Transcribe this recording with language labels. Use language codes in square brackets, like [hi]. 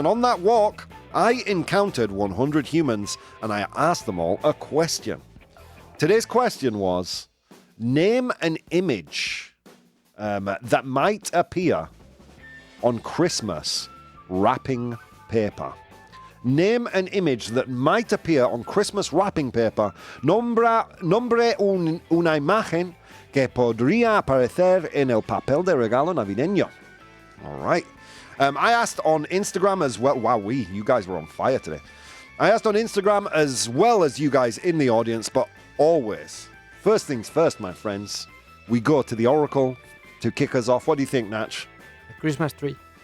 [en] And on that walk, I encountered 100 humans, and I asked them all a question. Today's question was, name an image that might appear on Christmas wrapping paper. Name an image that might appear on Christmas wrapping paper. [es] Nombre una imagen que podría aparecer en el papel de regalo navideño. [en] All right. I asked on Instagram as well. Wow, you guys were on fire today. I asked on Instagram as well as you guys in the audience, but always, first things first, my friends, we go to the Oracle to kick us off. What do you think, Natch? A Christmas tree.